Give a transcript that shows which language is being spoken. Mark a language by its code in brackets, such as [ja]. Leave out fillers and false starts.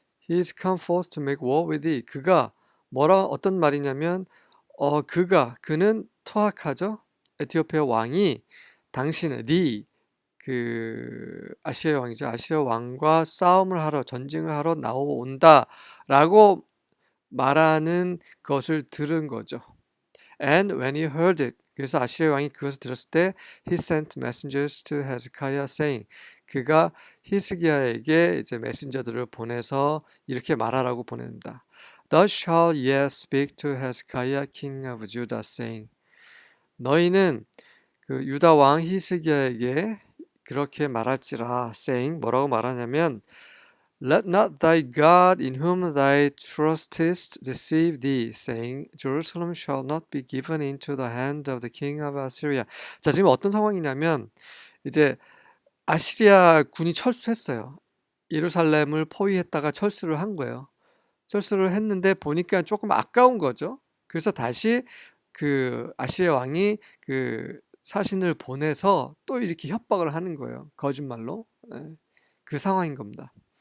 [en] He is come forth to make war with thee. [ko] 그가 어떤 말이냐면 그는 투하카죠. 에티오피아 왕이 당신의 그 아시리아 왕이죠. 아시리아 왕과 전쟁을 하러 나온다라고 말하는 것을 들은 거죠. [en] And when he heard it, [ko] 그래서 아시리아 왕이 그것을 들었을 때 [en] he sent messengers to Hezekiah saying, [ko] 그가 히스기야에게 이제 메신저들을 보내서 이렇게 말하라고 보냅니다. [en] Thus shall ye speak to Hezekiah king of Judah saying, [ko] 너희는 그 유다 왕 히스기야에게 그렇게 말할지라 [en] saying, [ko] 뭐라고 말하냐면 [en] Let not thy God in whom thou trustest deceive thee, saying, Jerusalem shall not be given into the hand of the king of Assyria. [ko] 자, 지금 어떤 상황이냐면 이제 아시리아 군이 철수했어요. 예루살렘을 포위했다가 철수를 한 거예요. 철수를 했는데 보니까 조금 아까운 거죠. 그래서 다시 그 아시리아 왕이 그 사신을 보내서 또 이렇게 협박을 하는 거예요. 거짓말로. 그 상황인 겁니다.